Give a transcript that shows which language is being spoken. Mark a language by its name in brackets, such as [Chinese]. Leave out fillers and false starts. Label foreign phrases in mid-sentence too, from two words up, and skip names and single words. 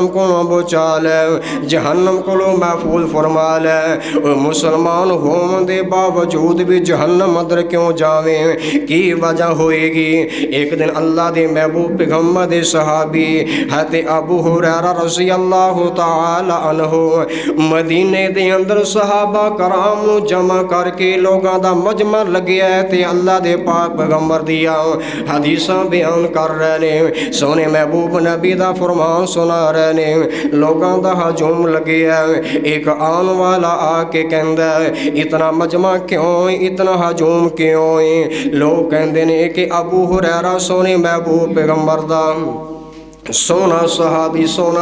[Urdu] کو بچا لے جہنم کو محفوظ فرما لے [Punjabi] مسلمان ہون دے باوجود بھی جہنم اندر کیوں جاویں کی وجہ ہوئے گی ایک دن اللہ دے محبوب پیغمبر دے صحابی حضرت ابو ہریرہ رضی اللہ تعالی عنہ مدینے دے اندر صحابہ کرام جمع کر کے لوگاں دا مجمع لگیا ہے تے اللہ دے پاک پیغمبر دیا حدیثاں بیان کر رہے نے سونے محبوب نبی دا فرمان سنا رہے نے لوگاں دا ہجوم لگے ہے ایک آن والا آ کے کہندا ہے اتنا مجمع کیوں اتنا ہجوم کیوں لوگ کہندے نے کہ ابو ہریرہ سونے محبوب پیغمبر دا سونا صحابی سونا